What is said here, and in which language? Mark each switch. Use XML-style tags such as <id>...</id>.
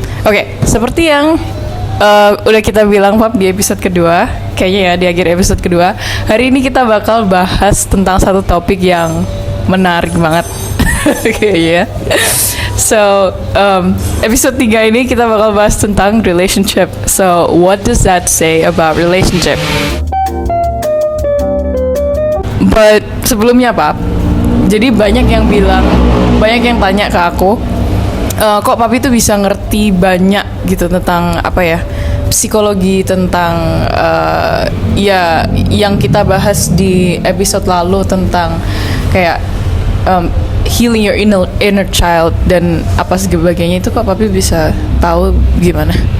<id>Oke, seperti yang udah kita bilang Pap di episode kedua, kayaknya ya di akhir episode kedua, hari ini kita bakal bahas tentang satu topik yang menarik banget kayaknya. So, episode 3 ini kita bakal bahas tentang relationship.</id> <en>So, what does that say about relationship?</en> <id>But sebelumnya Pap, jadi banyak yang tanya ke aku, kok Papi tuh bisa ngerti banyak gitu tentang apa ya, psikologi, tentang ya yang kita bahas di episode lalu tentang kayak</id> <en>healing your inner child</en> <id>dan apa sebagainya, itu kok Papi bisa tahu gimana?</id>